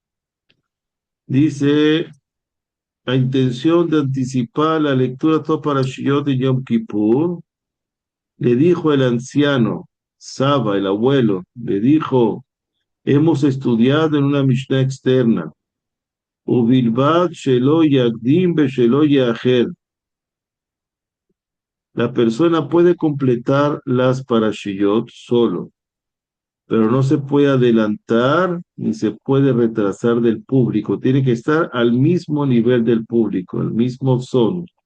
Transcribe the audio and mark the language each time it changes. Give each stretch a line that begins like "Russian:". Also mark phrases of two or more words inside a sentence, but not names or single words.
Spanish: Dice la intención de anticipar la lectura de todo para Shiyot de Yom Kippur. Le dijo el anciano, Saba, el abuelo, le dijo, hemos estudiado en una Mishnah externa.
Hebrew: ובלבד שלא יקדים ב שלא יאחר.
Spanish: La persona puede completar las parashiyot solo, pero no se puede adelantar ni se puede retrasar del público. Tiene que estar al mismo nivel del público, al mismo son.